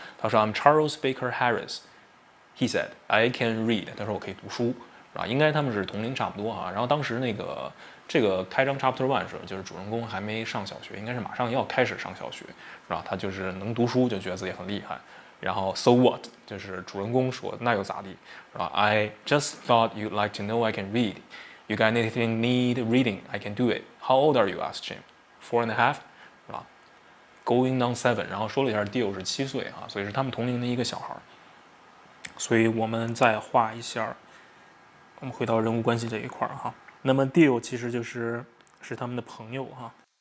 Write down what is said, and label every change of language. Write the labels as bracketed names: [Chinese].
[Chinese] 他说 [English] I'm Charles Baker Harris。He said I can read。 [Chinese] 他说我可以读书。啊，应该他们是同龄差不多哈。然后当时这个开章 Chapter 1时，就是主人公还没上小学，应该是马上要开始上小学，是吧？他就是能读书，就觉得自己很厉害。然后 [English] so what [Chinese] 就是主人公说那又咋地，是吧 [English] ？I just thought you'd like to know I can read. You got anything need reading? I can do it. How old are you? asked Jim. [Chinese] 4.5，是吧？ [English] Going on 7， [Chinese] 然后说了一下 Dio 是7岁啊，所以是他们同龄的一个小孩。所以我们再画一下，我们回到人物关系这一块哈。那么 Dio 其实是他们的朋友哈。